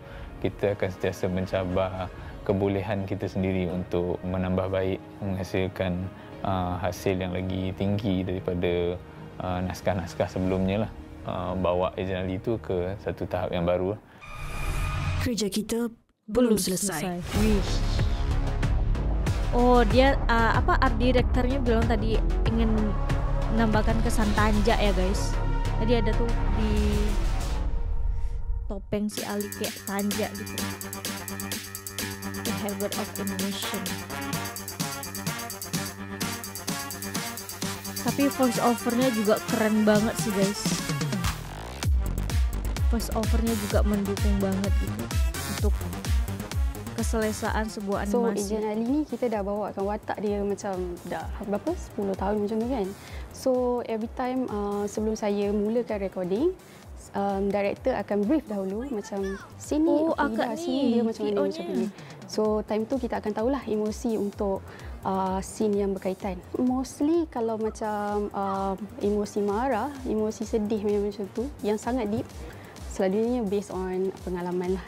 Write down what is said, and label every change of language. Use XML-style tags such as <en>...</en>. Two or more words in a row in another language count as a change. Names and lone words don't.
<ms>Kita akan sentiasa mencabar kebolehan kita sendiri untuk menambah baik, menghasilkan hasil yang lagi tinggi daripada naskah-naskah sebelumnya lah. Bawa Agent Ali itu ke satu tahap yang baru. Kerja kita belum selesai.</ms> <id>Oh, dia</id> <en>art directornya</en> <id>bilang tadi ingin menambahkan kesan tanjak ya guys. Jadi ada tuh di topeng si Ali kayak tanjak gitu.</id> <en>The Heaven of Animation.</en> <id>Tapi</id> <en>voice overnya</en> <id>juga keren banget sih guys.</id> <en>Voice overnya</en> <id>juga mendukung banget gitu untuk keselesaan sebuah animasi.</id> <ms>So Agent Ali ni kita dah bawakan watak dia macam dah berapa 10 tahun macam tu kan.</ms> <en>So every time</en> <ms>sebelum saya mulakan recording, director akan brief dahulu macam sini sini dia macam ni macam ni.</ms> <en>So time</en> <ms>tu kita akan tahulah emosi untuk scene yang berkaitan. Mostly kalau macam emosi marah, emosi sedih macam tu yang sangat deep, selalunya</ms> <en>based on</en> <ms>pengalaman lah.</ms>